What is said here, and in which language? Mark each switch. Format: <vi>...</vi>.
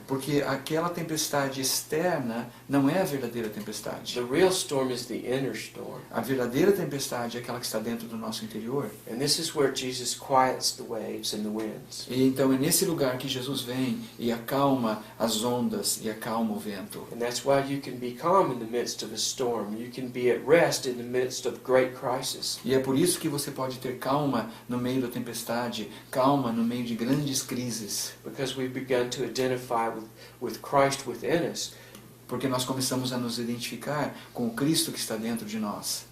<pt>Porque aquela tempestade externa não é a verdadeira tempestade.</pt> <en>The real storm is the inner storm.</en> <pt>A verdadeira tempestade é aquela que está dentro do nosso interior.</pt> <en>And this is where Jesus quiets the waves and the winds.</en> <pt>E então é nesse lugar que Jesus vem e acalma as ondas e acalma o vento.</pt> <en>And that's why you can be calm in the midst of a storm. You can be at rest in the midst of great crisis.</en> <pt>E é por isso que você pode ter calma no meio da tempestade, calma no meio de grandes crises.</pt> <en>Because we've begun to identify with Christ within us.</en> <pt>Porque nós começamos a nos identificar com o Cristo que está dentro de nós.</pt>